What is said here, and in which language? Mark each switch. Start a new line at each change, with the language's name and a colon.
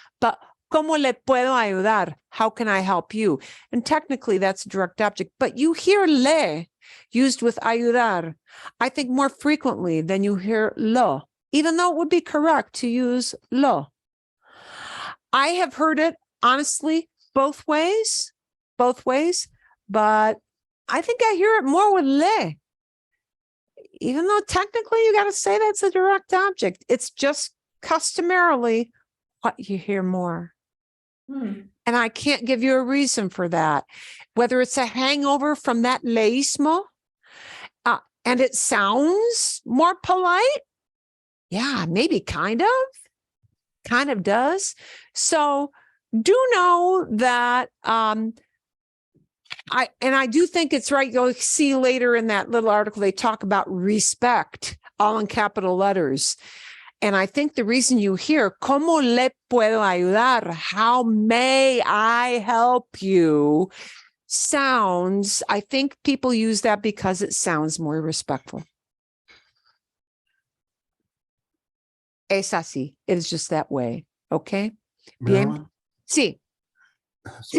Spanish: But como le puedo ayudar?
English: How can I help you? And technically that's a direct object, but you hear le used with ayudar, I think more frequently than you hear lo, even though it would be correct to use lo. I have heard it honestly both ways, but I think I hear it more with le. Even though technically you got to say that's a direct object, it's just customarily what you hear more. And I can't give you a reason for that. Whether it's a hangover from that leísmo, and it sounds more polite. Yeah, maybe kind of does. So do know that I do think it's right. You'll see later in that little article, they talk about respect, all in capital letters. And I think the reason you hear,
Spanish: ¿Cómo le puedo ayudar?
English: How may I help you? Sounds, I think people use that because it sounds more respectful.
Spanish: Es así.
English: It is just that way. Okay? Bien? Marilyn,
Spanish: Sí.
English: so